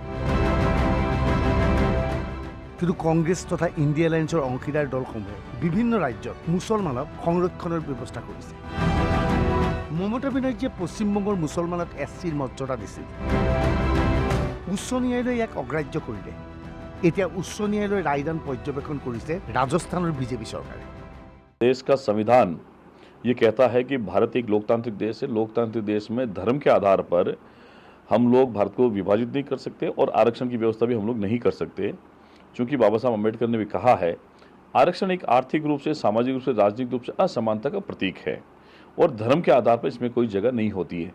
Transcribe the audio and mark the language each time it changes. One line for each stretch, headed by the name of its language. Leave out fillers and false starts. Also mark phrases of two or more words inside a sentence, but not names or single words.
Assamese: কিন্তু কংগ্ৰেছ তথা ইণ্ডিয়া এলায়েন্সৰ অংশীদাৰ দলসমূহে বিভিন্ন ৰাজ্যত মুছলমানক সংৰক্ষণৰ ব্যৱস্থা কৰিছে। মমতা বেনাৰ্জীয়ে পশ্চিমবংগৰ মুছলমানক SCৰ মৰ্যাদা দিছিল। উচ্চ ন্যায়ালয়ে ইয়াক অগ্ৰাহ্য কৰিলে। এতিয়া উচ্চ ন্যায়ালয়ৰ ৰায়দান পৰ্যবেক্ষণ কৰিছে ৰাজস্থানৰ বিজেপি চৰকাৰে।
Hindi: देश का संविधान ये कहता है कि भारत एक लोकतांत्रिक देश है। लोकतांत्रिक देश में धर्म के आधार पर हम लोग भारत को विभाजित नहीं कर सकते और आरक्षण की व्यवस्था भी हम लोग नहीं कर सकते। चूंकि बाबा साहब अम्बेडकर ने भी कहा है आरक्षण एक आर्थिक रूप से, सामाजिक रूप से, राजनीतिक रूप से असमानता का प्रतीक है और धर्म के आधार पर इसमें कोई जगह नहीं होती है।